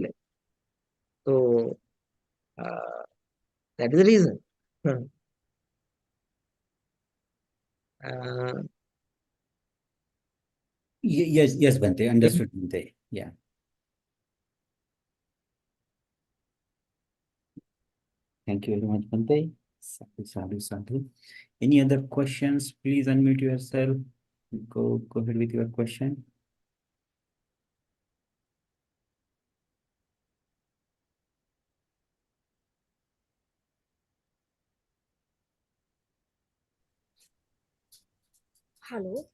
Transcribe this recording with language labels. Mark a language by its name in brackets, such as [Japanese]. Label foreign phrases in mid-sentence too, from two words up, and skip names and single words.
[English] So uh, that is the reason. Uh, Yes, Bhante, if understood, Bhante. Yeah. Thank you very much, Bhante. [Pali] Sadhu, sadhu, sadhu. [English] Any other questions? Please unmute yourself. Go ahead with your question. Hello.